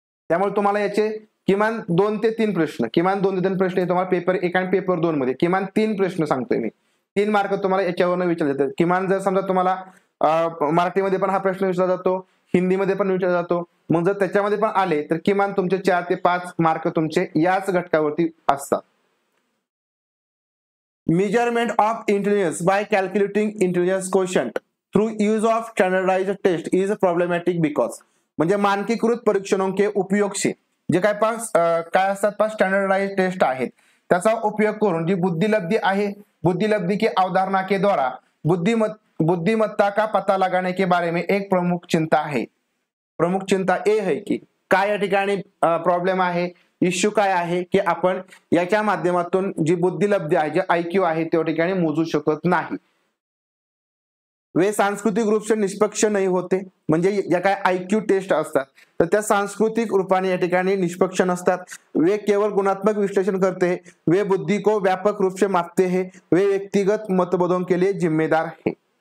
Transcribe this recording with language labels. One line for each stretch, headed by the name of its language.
Marathi: त्यामुळे तुम्हाला याचे किमान 2 ते 3 प्रश्न, किमान 2 ते 3 प्रश्न तुम्हाला पेपर 1 आणि पेपर 2 मध्ये किमान 3 प्रश्न सांगतोय मी, 3 मार्क तुम्हाला याच्यावरून विचारले जातात। किमान जर समजा तुम्हाला मराठीमध्ये पण हा प्रश्न विचारला जातो, हिंदीमध्ये पण विचारला जातो, मग जर त्याच्यामध्ये पण आले तर किमान तुमचे 4 ते 5 मार्क तुमचे याच घटकावरती असतात।
English: Measurement of intelligence by calculating intelligence quotient through use of standardised test is problematic because.
Hindi: म्हणजे मानकीकृत परीक्षणों के उपयोग से
Marathi: जे काय असतात स्टैंडर्डाइज्ड टेस्ट आहेत त्याचा उपयोग करून जी बुद्धिलब्धि आहे,
Hindi: बुद्धिलब्धि की अवधारणा के द्वारा बुद्धिमत्ता का पता लगाने के बारे में एक प्रमुख चिंता है। प्रमुख चिंता ये है की
Marathi: काय या ठिकाणी प्रॉब्लेम आहे, इश्यू काय आहे की आपण याच्या माध्यमातून जी बुद्धिलब्धि आहे, जे आयक्यू आहे त्या ठिकाणी मोजू शकत नाही।
Hindi: वे सांस्कृतिक रूप से निष्पक्ष नहीं होते,
Marathi: म्हणजे या काय आयक्यू टेस्ट असतात तर त्या सांस्कृतिक रूपाने या ठिकाणी निष्पक्ष नसतात।
Hindi: वे केवल गुणात्मक विश्लेषण करते हैं, वे बुद्धि को व्यापक रूप से मापते हैं, वे व्यक्तिगत मतभेदों के लिए जिम्मेदार है।